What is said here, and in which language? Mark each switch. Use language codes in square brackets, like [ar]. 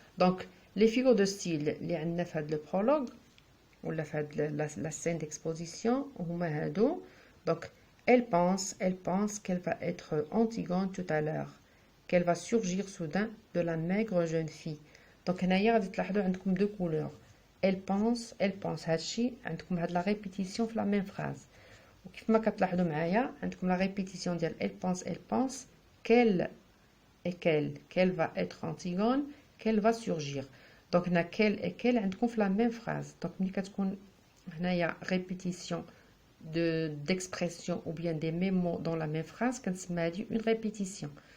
[fr] Donc les figures de style [ar] اللي عندنا في هذا [fr] le prologue [ar] ولا في هذا [fr] la scène d'exposition [ar] هما هادو. [fr] Donc elle pense qu'elle va être Antigone tout à l'heure, qu'elle va surgir soudain de la maigre jeune fille. Donc [ar] هنايا غادي تلاحظوا عندكم [fr] deux couleurs. Elle pense [ar] هادشي عندكم هاد [fr] la répétition [ar] في [fr] la même phrase. [ar] وكيف ما كتلاحظوا معايا عندكم [fr] la répétition [ar] ديال [fr] elle pense qu'elle va être Antigone, qu'elle va surgir. Donc [ar] هنا [fr] quel et quel [ar] عندكم في [fr] la même phrase. Donc [ar] ملي كتكون هنايا [fr] répétition d'expression ou bien des mêmes mots dans la même phrase [ar] كنسمى هذه [fr] une répétition.